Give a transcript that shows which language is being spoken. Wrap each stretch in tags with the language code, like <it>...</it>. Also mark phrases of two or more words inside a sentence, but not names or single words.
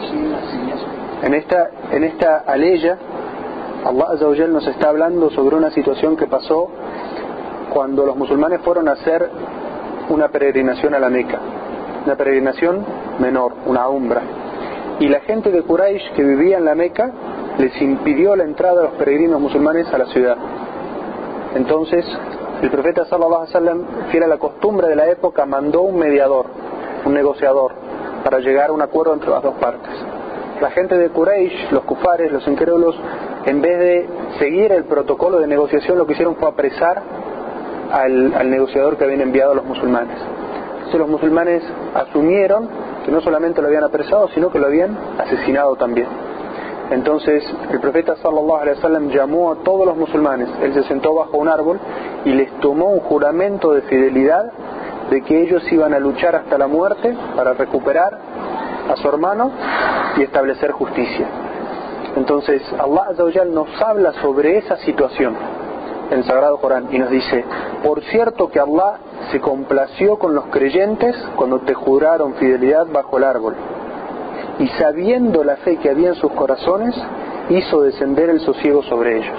<es>En esta aleya, Allah</es> <ar>عز وجل</ar> <es>nos está hablando sobre una situación que pasó cuando los musulmanes fueron a hacer una peregrinación a la Meca, una peregrinación menor, una umra, y la gente de Quraysh que vivía en la Meca les impidió la entrada de los peregrinos musulmanes a la ciudad. Entonces el profeta</es> <ar>صلى الله عليه وسلم,</ar> <es>fiel a la costumbre de la época, mandó un mediador, un negociador, para llegar a un acuerdo entre las dos partes. La gente de Quraysh, los kufares, los incrédulos, en vez de seguir el protocolo de negociación, lo que hicieron fue apresar al negociador que habían enviado a los musulmanes. Entonces los musulmanes asumieron que no solamente lo habían apresado, sino que lo habían asesinado también. Entonces el profeta</es> <ar>صلى الله عليه وسلم</ar> <es>llamó a todos los musulmanes, él se sentó bajo un árbol y les tomó un juramento de fidelidad de que ellos iban a luchar hasta la muerte para recuperar a su hermano y establecer justicia. Entonces Allah</es> <ar>عز وجل</ar> <es>nos habla sobre esa situación en el Sagrado Corán y nos dice: por cierto que Allah se complació con los creyentes cuando te juraron fidelidad bajo el árbol, y sabiendo la fe que había en sus corazones, hizo descender el sosiego sobre ellos.</es>